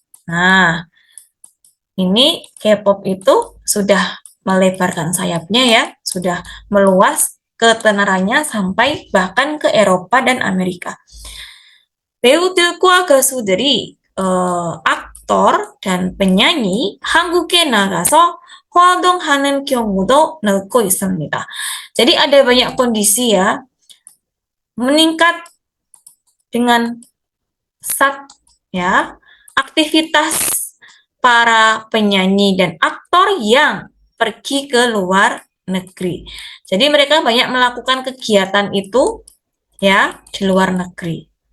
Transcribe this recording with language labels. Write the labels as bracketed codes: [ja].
[id] Nah, ini K-pop itu sudah melebarkan sayapnya ya, sudah meluas ketenarannya sampai bahkan ke Eropa dan Amerika. [ko] 배우들과 가수들이 [id] aktor dan penyanyi [ko] 한국에 나가서 활동하는 경우도 늘고 있습니다. [id] Jadi ada banyak kondisi ya, meningkat dengan pesat ya aktivitas para penyanyi dan aktor yang pergi ke luar negeri. Jadi mereka banyak melakukan kegiatan itu ya di luar negeri.